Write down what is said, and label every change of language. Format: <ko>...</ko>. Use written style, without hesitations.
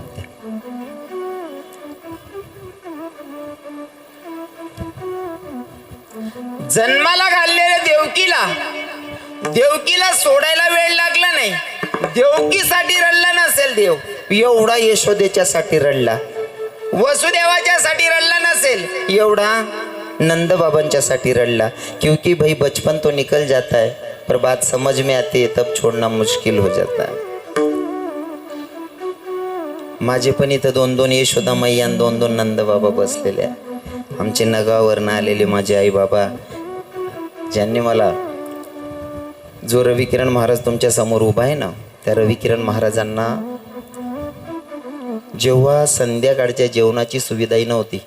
<mr>त्या जन्माला घाललेल्या देवकीला सोडायला वेळ लागला नाही. देवकीसाठी रडला नसेल देव, एवढा यशोदेच्यासाठी रडला. वसुदेवाच्या साठी रडला नसेल, एवढा नंदबाबांच्या साठी रडला.</mr> <hi>क्योंकि भाई बचपन तो निकल जाता है पर बात समझ में आती है तब छोड़ना मुश्किल हो जाता है.</hi> <mr>माझे पण इथं 2-2 यशोदा मैया 2-2 नंदबाबा बसलेले. आमचे नगावरनं आलेले माझे आई बाबा, ज्यांनी मला जो रविकिरण महाराज तुमच्या समोर उभा आहे ना, त्या रविकिरण महाराजांना जेव्हा संध्याकाळच्या जेवणाची सुविधाही नव्हती.</mr>